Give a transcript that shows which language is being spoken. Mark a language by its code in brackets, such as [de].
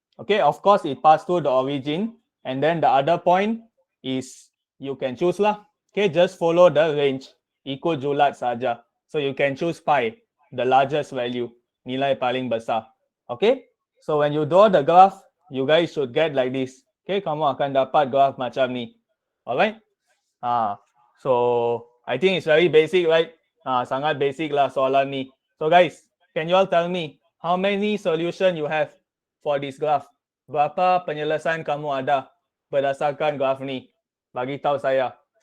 [en] Okay, of course it passed through the origin, and then the other point is you can choose lah. Okay, just follow the range, [ms] ikut julat saja. [en] So you can choose pi, the largest value, [ms] nilai paling besar. [en] Okay, so when you draw the graph, you guys should get like this. [ms] Okay, kamu akan dapat graph macam ni. [en] Alright. So I think it's very basic, right? [ms] Sangat basic lah soalan ni. [en] So guys, can you all tell me how many solution you have for this graph? [ms] Berapa penyelesaian kamu ada berdasarkan graph ni? Bagi tahu saya.